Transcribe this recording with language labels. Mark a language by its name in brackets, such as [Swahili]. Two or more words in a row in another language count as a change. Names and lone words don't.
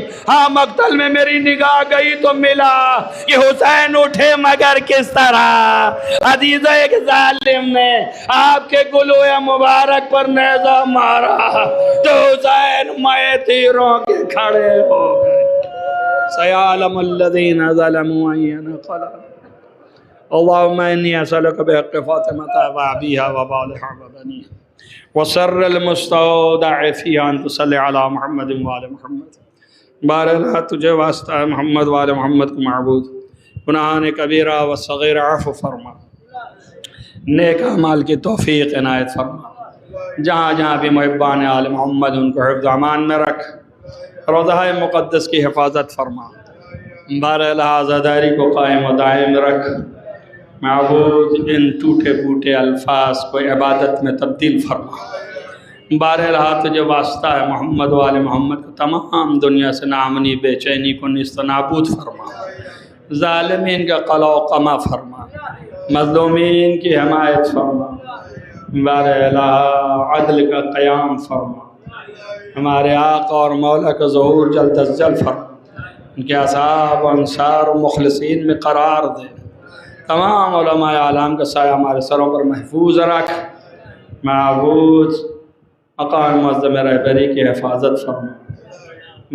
[Urdu] ہاں، مقتل میں میری نگاہ گئی تو ملا کہ حسین اٹھے، مگر کس طرح. عزیزوں، ایک ظالم نے آپکے گلوئے مبارک پر نیزہ مارا تو حسین میں تیروں کے کھڑے ہو گئے. [Arabic] سيعلم الذين ظلموا أي انقلاب. اللهم إني أسألك بحق فاطمة وأبيها وبالها وبنيها وسر المستودع فيها أن تصلي على محمد وآل محمد. [Urdu] بارہ تجھے واسطہ ہے محمد وآل محمد کو معبود گناہان کبیرہ و صغیرہ عفو فرما، نیک اعمال کی توفیق عنایت فرما، جہاں جہاں بھی محبان آل محمد ان کو حفظ امان میں رکھ، روضہ مقدس کی حفاظت فرما، بارہ عزاداری کو قائم و دائم رکھ، معبود ان ٹوٹے پوٹے الفاظ کو عبادت میں تبدیل فرما. بارہ تجھے واسطہ ہے محمد و آل محمد کو تمام دنیا سے نامنی بے چینی کو نیست و نابود فرما، ظالمین کا قلع و قمع فرما، مظلومین کی حمایت فرما، بارہ عدل کا قیام فرما، ہمارے آقا اور مولا کا ظہور جلد از جلد فرما، ان کے اصحاب و انصار و مخلصین میں قرار دے، تمام علماء عالم کا سایہ ہمارے سروں پر محفوظ رکھ، معبود مقام معظم رہبری کی حفاظت فرما.